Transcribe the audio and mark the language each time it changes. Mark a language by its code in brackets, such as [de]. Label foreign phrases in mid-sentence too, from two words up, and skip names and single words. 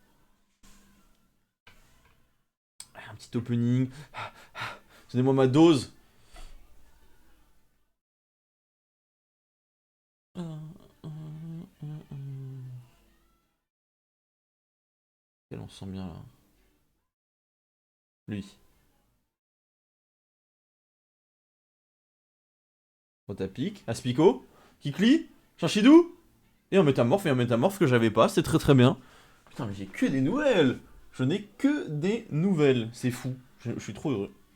[fr] Allez, un petit opening. Donnez-moi ma dose. Quel on sent bien là. Lui. Rotapic. Aspico. Kikli. Chanchidou. Et un métamorphe que j'avais pas. C'est très très bien. Putain, mais j'ai que des nouvelles. Je n'ai que des nouvelles. C'est fou. Je suis trop heureux.